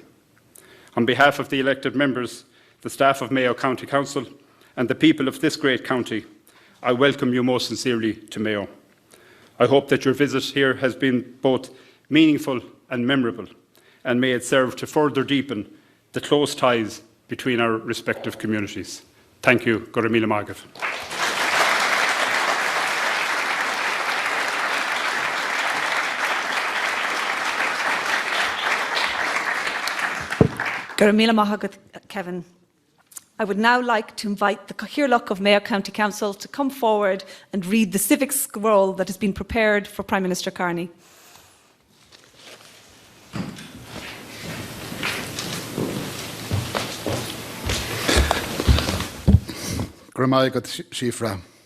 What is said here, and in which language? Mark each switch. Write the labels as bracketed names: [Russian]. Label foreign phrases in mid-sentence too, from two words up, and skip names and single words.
[English] On behalf of the elected members, the staff of Mayo County Council, and the people of this great county, I welcome you most sincerely to Mayo. I hope that your visit here has been both meaningful and memorable, and may it serve to further deepen the close ties between our respective communities. Thank you. [Irish] Gora míle mágad. Gora míle mágad, Kevin. [English] I would now like to invite the Cathaoirleach of Mayo County Council to come forward and read the civic scroll that has been prepared for Prime Minister Carney. Shifra.